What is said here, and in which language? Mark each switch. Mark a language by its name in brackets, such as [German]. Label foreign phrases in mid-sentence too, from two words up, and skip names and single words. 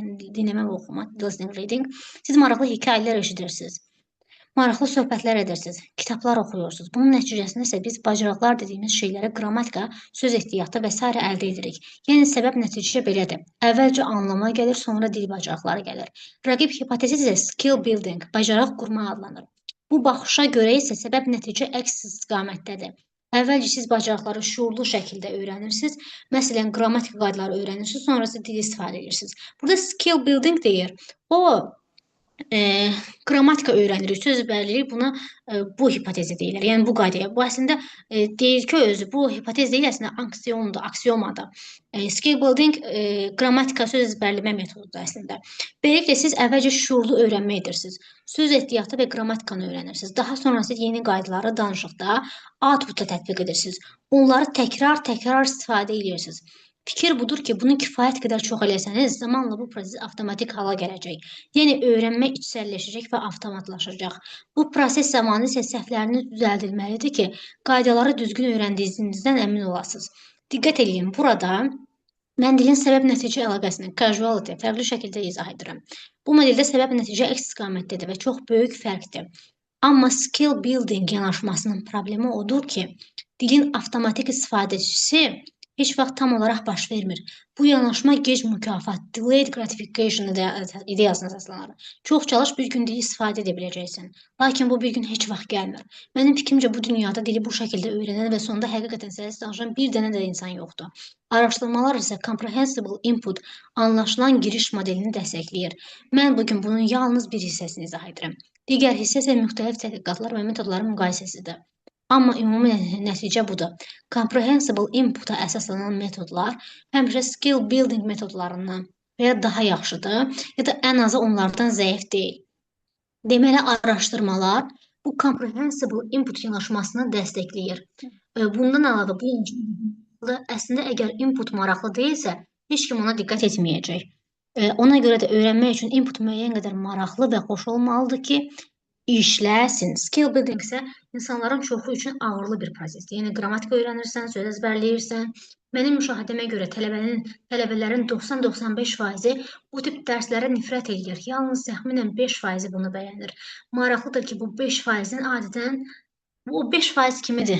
[Azerbaijani] Yəni dinləmə və oxuma, [English] listening, reading. [Azerbaijani] Siz maraqlı hekayələr eşidirsiniz. Maraqlı söhbətlər edirsiniz, kitablar oxuyursunuz. Bunun nəticəsində isə biz bacarıqlar dediyimiz şeyləri qrammatika, söz ehtiyatı və s. əldə edirik. Yəni səbəb nəticə belədir. Əvvəlcə anlama gəlir, sonra dil bacarıqları gəlir. Rəqib hipotezi isə [English] skill building, [Azerbaijani] bacarıq qurma adlanır. Bu baxışa görə isə səbəb nəticə əks istiqamətdədir. Əvvəlcə siz bacarıqları şuurlu şəkildə öyrənirsiniz. Məsələn, qrammatika qaydaları öyrənirsiniz, sonrası dil istifadə edirsiniz. Burada [English] skill building [Azerbaijani] deyir. O qrammatika öyrənirik, söz bəllirik, buna bu hipotezi deyilir. Yəni bu qaydaya. Bu əslində deyir ki, özü bu hipotez deyil, əslində aksiyondur, aksiomadır. [English] Skill building [Azerbaijani] qrammatika söz ezbərləmə metodudur əslində. Beləliklə siz əvvəlcə şuurlu öyrənmə edirsiniz. Söz ehtiyatı və qrammatikanı öyrənirsiniz. Daha sonra siz yeni qaydaları danışıqda outputda tətbiq edirsiniz. Onları təkrar istifadə edirsiniz. Fikir budur ki, bunu kifayət qədər çox eləsəniz, zamanla bu proses avtomatik hala gələcək. Yəni, öyrənmə içsəlləşəcək və avtomatlaşacaq. Bu proses zamanı isə səhvləriniz düzəldilməlidir ki, qaydaları düzgün öyrəndiyinizdən əmin olasınız. Diqqət edin, burada mən dilin səbəb-nəticə əlaqəsini, causality, fərqli şəkildə izah edirəm. Bu modeldə səbəb-nəticə əks istiqamətdədir və çox böyük fərqdir. Amma [English] skill building [Azerbaijani] yanaşmasının problemi odur ki, dilin avtomatik istifadəçisi heç vaxt tam olaraq baş vermir. Bu yanaşma gec mükafat, [English] delayed gratification [Azerbaijani] ideyasına əsaslanır. Çox çalış, bir gün dili istifadə edə biləcəksən. Lakin bu bir gün heç vaxt gəlmir. Mənim fikrimcə bu dünyada dili bu şəkildə öyrənən və sonunda həqiqətən səhəsi danışan bir dənə də insan yoxdur. Araşdırmalar isə [English] comprehensible input, [Azerbaijani] anlaşılan giriş modelini dəstəkləyir. Mən bugün bunun yalnız bir hissəsini izah edirəm. Digər hissə isə müxtəlif tədqiqatlar və metodların müqayisəsidir. Amma ümumi nəticə budur. [English] Comprehensible input'a [Azerbaijani] əsaslanan metodlar həmişə [English] skill building [Azerbaijani] metodlarından və ya daha yaxşıdır, ya da ən azı onlardan zəif deyil. Deməli, araşdırmalar bu [English] comprehensible input [Azerbaijani] yanaşmasını dəstəkləyir. Bundan əlavə Əslində əgər input maraqlı deyilsə, heç kim ona diqqət etməyəcək. Ona görə də öyrənmək üçün input müəyyən qədər maraqlı və xoş olmalıdır ki, işləsin. [English] Skill building [Azerbaijani] isə insanların çoxu üçün ağırlı bir prosesdir. Yəni qrammatika öyrənirsən, söz əzbərləyirsən. Mənim müşahidəmə görə tələbələrin 90-95%-i bu tip dərslərə nifrət edir. Yalnız təxminən 5%-i bunu bəyənir. Maraqlıdır ki, bu 5%-in adətən bu 5% kimidir?